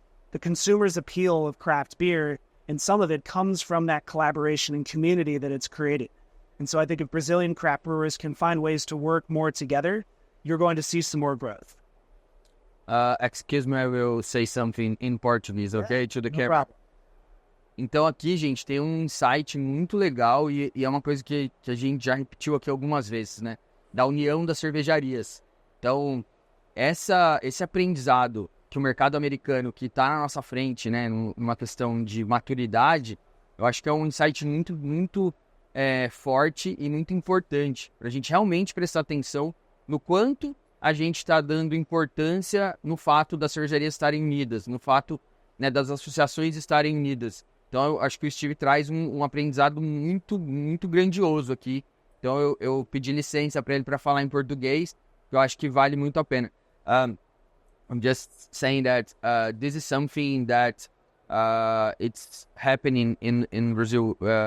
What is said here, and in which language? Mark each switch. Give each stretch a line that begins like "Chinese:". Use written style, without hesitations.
English: The consumer's appeal of craft beer, and some of it comes from that collaboration and community that it's created. And so I think if Brazilian craft brewers can find ways to work more together, you're going to see some more growth. Excuse me, I will say something in Portuguese, okay? To the No camera. problem.
Portuguese: Então aqui, gente, tem um insight muito legal e é uma coisa que a gente já repetiu aqui algumas vezes, né? Da união das cervejarias. Então, esse aprendizado que o mercado americano, que está na nossa frente, né? Numa questão de maturidade, eu acho que é um insight muito, muito forte e muito importante para a gente realmente prestar atenção no quanto a gente está dando importância no fato das cervejarias estarem unidas, no fato, né, das associações estarem unidas. Então, eu acho que o Steve traz um aprendizado muito, muito grandioso aqui. Então, eu pedi licença para ele para falar em português, que eu acho que vale muito a pena.
English: I'm just saying that this is something that it's happening in Brazil.